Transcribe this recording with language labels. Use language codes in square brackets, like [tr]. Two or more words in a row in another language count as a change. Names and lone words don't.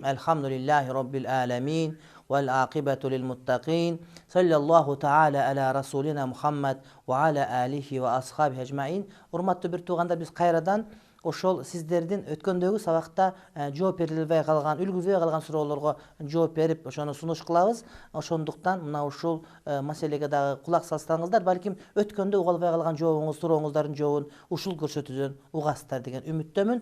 [ar] الحمد لله رب العالمين والعاقبة للمتقين. صلى الله تعالى على رسولنا محمد وعلى آله وأصحابه أجمعين. [ky] Урматтуу бир туугандар, биз кайрадан ошол сиздердин өткөндөгү сабакта жооп берилбей калган, үлгүрбөй калган суроолорго жооп берип, ошону сунуш кылабыз. Ошондуктан мына ушул маселеге дагы кулак салсаңыздар, балким өткөндө уга албай калган сурооңуздардын жообун ушул көрсөтүүдөн угасыздар деген үмүттөмүн.